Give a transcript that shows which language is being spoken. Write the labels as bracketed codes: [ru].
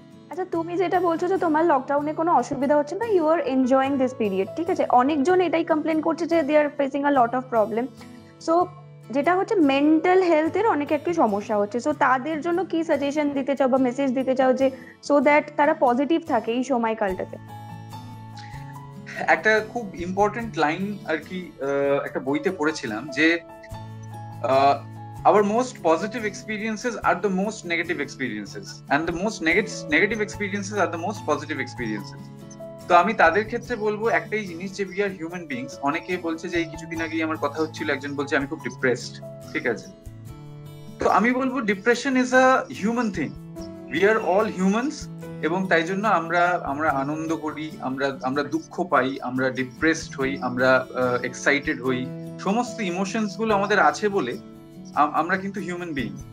[bn] আচ্ছা, তুমি যেটা বলছো যে তোমার লকডাউনে কোনো অসুবিধা হচ্ছে না, [en] you are enjoying this period, [bn] ঠিক আছে। অনেকজন এটাই কমপ্লেন করছে যে [en] They are facing a lot of problem. [bn] So যেটা হচ্ছে মেন্টাল হেলথের অনেক একটু সমস্যা হচ্ছে, সো তাদের জন্য কি সাজেশন দিতে চাও বা মেসেজ দিতে চাও যে সো দ্যাট তারা পজিটিভ থাকে এই সময়কালটাতে? একটা খুব ইম্পর্টেন্ট লাইন আর কি একটা বইতে পড়েছিলাম, [en] যে our most positive experiences are the most negative experiences and the most negative experiences are the most positive experiences. [bn] তো আমি তাদের ক্ষেত্রে বলবো একটাই জিনিস, যে [en] We are human beings. [bn] অনেকে বলছে যে এই কিছুদিন আগেই আমার কথা হচ্ছিল, একজন বলছে আমি খুব ডিপ্রেসড, ঠিক আছে। তো আমি বলবো [en] depression is a human thing, we are all humans, [bn] এবং তাই জন্য আমরা আনন্দ করি, আমরা দুঃখ পাই, আমরা ডিপ্রেসড হই, আমরা এক্সাইটেড হই, সমস্ত ইমোশনস গুলো আমাদের আছে বলে আমরা কিন্তু হিউম্যান বিং।